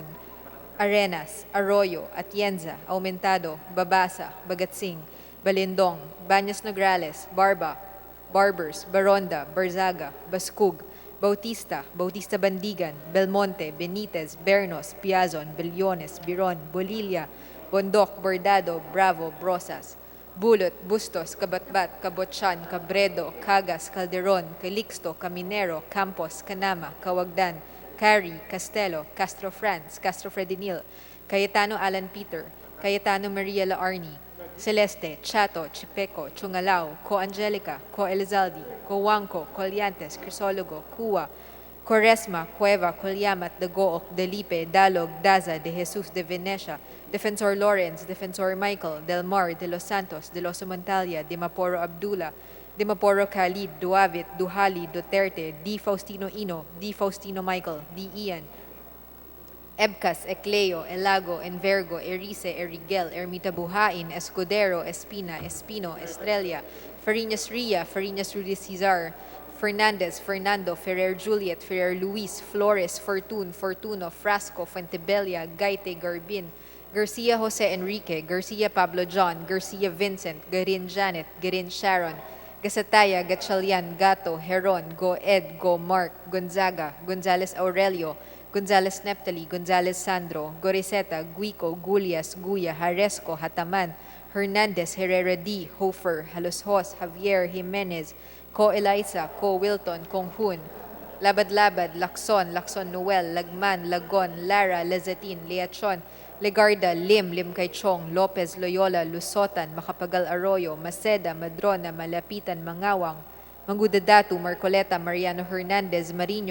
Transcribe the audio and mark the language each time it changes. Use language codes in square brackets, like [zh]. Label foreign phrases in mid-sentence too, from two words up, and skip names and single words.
[en] Arenas, Arroyo, Atienza, Aumentado, Babasa, Bagatsing, Balindong, Baños Nograles, Barba, Barbers, Baronda, Barzaga, Bascug, Bautista, Bautista Bandigan, Belmonte, Benitez, Bernos, Piazon, Bellones, Biron, Bolilla, Bondoc, Bordado, Bravo, Brosas, Bulot, Bustos, Kabatbat, Kabotchan, Cabredo, Cagas, Calderon, Calixto, Caminero, Campos, Canama, Kawagdan, Cari, Castelo, Castro Franz, Castro Fredinil, Cayetano Alan Peter, Cayetano Maria Laarni, Celeste, Chato, Chipeco, Chungalao, Co Angelica, Co Elizaldi, Co Wangco, Colliantes, Crisologo, Cua, Quaresma, Cueva, Colyamat, Dagook, Delipe, Dalog, Daza, De Jesus, De Venecia, Defensor Lawrence, Defensor Michael, Del Mar, De Los Santos, De Los Montalia, De Maporo Abdullah, De Maporo Khalid, Duavit, Duhali, Duterte, D. Faustino Ino, D. Faustino Michael, D. Ian, Ebcas, Ecleo, Elago, Envergo, Erice, Erigel, Ermita Buhain, Escudero, Espina, Espino, Estrella, Fariñas Ria, Fariñas Rudy Cesar, Fernandez, Fernando, Ferrer Juliet, Ferrer Luis, Flores, Fortun, Fortuno, Frasco, Fuentebella, Gaite, Garbin, Garcia Jose Enrique, Garcia Pablo John, Garcia Vincent, Garin Janet, Garin Sharon, Gasataya, Gatchalian, Gato, Heron, Go Ed, Go Mark, Gonzaga, Gonzales Aurelio, Gonzales Neptali, Gonzales Sandro, Goriseta, Guico, Gulias, Guya, Haresco, Hataman, Hernandez, Herrera D, Hofer, Haloshos, Javier, Jimenez, Co Eliza, Co Wilton, Konghun, Labad-Labad, Lacson, Lacson Noel, Lagman, Lagon, Lara, Lazatin, Leachon, Legarda, Lim, Lim Kaichong, Lopez, Loyola, Lusotan, Macapagal Arroyo, Maceda, Madrona, Malapitan, Mangawang, Mangudadatu, Marcoleta, Mariano Hernandez, Marino,